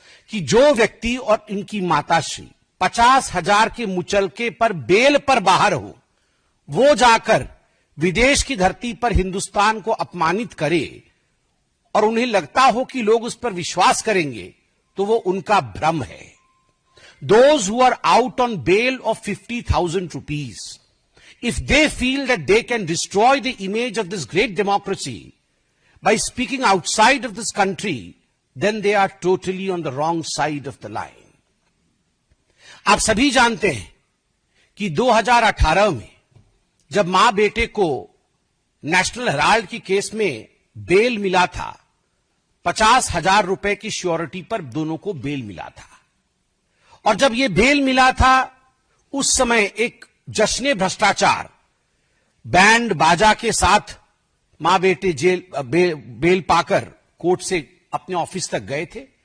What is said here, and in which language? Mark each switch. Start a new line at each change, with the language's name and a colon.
Hindi: कि जो व्यक्ति और इनकी माताश्री 50,000 के मुचलके पर बेल पर बाहर हो, वो जाकर विदेश की धरती पर हिंदुस्तान को अपमानित करे और उन्हें लगता हो कि लोग उस पर विश्वास करेंगे, तो वो उनका भ्रम है।
English: Those who are out on bail of 50,000 rupees, if they feel that they can destroy the image of this great democracy by speaking outside of this country, then they are totally on the wrong side of the line.
Hindi: आप सभी जानते हैं कि 2018 में जब मां बेटे को नेशनल हेराल्ड की केस में बेल मिला था, 50,000 रुपए की श्योरिटी पर दोनों को बेल मिला था। और जब यह बेल मिला था, उस समय एक जश्न भ्रष्टाचार बैंड बाजा के साथ मां बेटे बेल पाकर कोर्ट से अपने ऑफिस तक गए थे।